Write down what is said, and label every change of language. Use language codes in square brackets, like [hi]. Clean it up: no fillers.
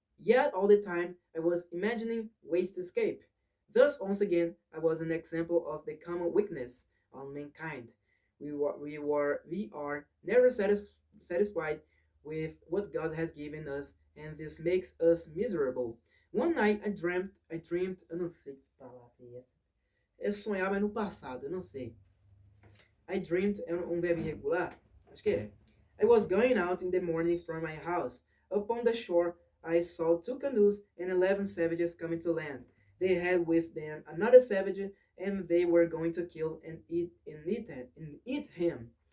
[en] Yet all the time I was imagining ways to escape. Thus, once again, I was an example of the common weakness of mankind. We are never satisfied with what God has given us, and this makes us miserable. One night [pt] eu não sei que palavra é essa. Eu sonhava no passado, eu não sei. [en] I dreamed [pt] verbo irregular? Acho que é. [en] I was going out in the morning from my house. Upon the shore, I saw two canoes and 11 savages coming to land. They had with them another savage, and they were going to kill and eat him.